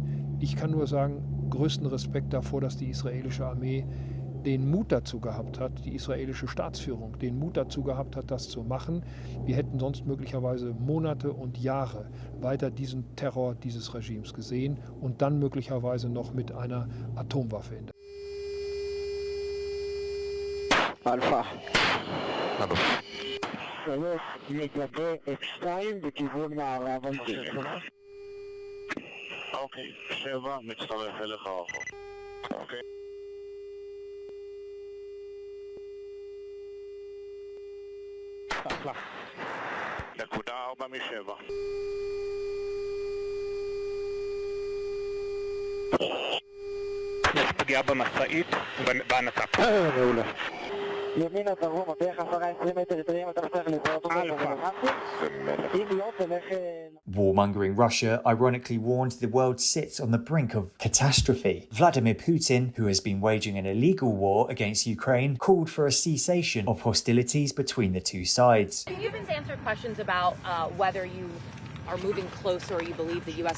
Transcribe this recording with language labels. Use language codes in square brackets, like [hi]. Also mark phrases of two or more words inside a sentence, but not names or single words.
[de] Ich kann nur sagen, größten Respekt davor, dass die israelische Armee den Mut dazu gehabt hat, die israelische Staatsführung den Mut dazu gehabt hat, das zu machen. Wir hätten sonst möglicherweise Monate und Jahre weiter diesen Terror dieses Regimes gesehen und dann möglicherweise noch mit einer Atomwaffe in der [he] Alpha. Hallo. שלוש לגבי F2 בכיוון מערב על דרך. אוקיי, 7 מצטרף אליך רחוק. אוקיי. אחלה. נקודה 4 מ-7. יש פגיעה במשאית ובנת"פ. מעולה. ימינה דרום, בערך 10-20 מטר יתרים, אתה צריך לזהות אותו. אם לא, תלך... [en] Warmongering Russia ironically warned the world sits on the brink of catastrophe. Vladimir Putin, who has been waging an illegal war against Ukraine, called for a cessation of hostilities between the two sides. You've been answered questions about whether you are moving closer or you believe the U.S.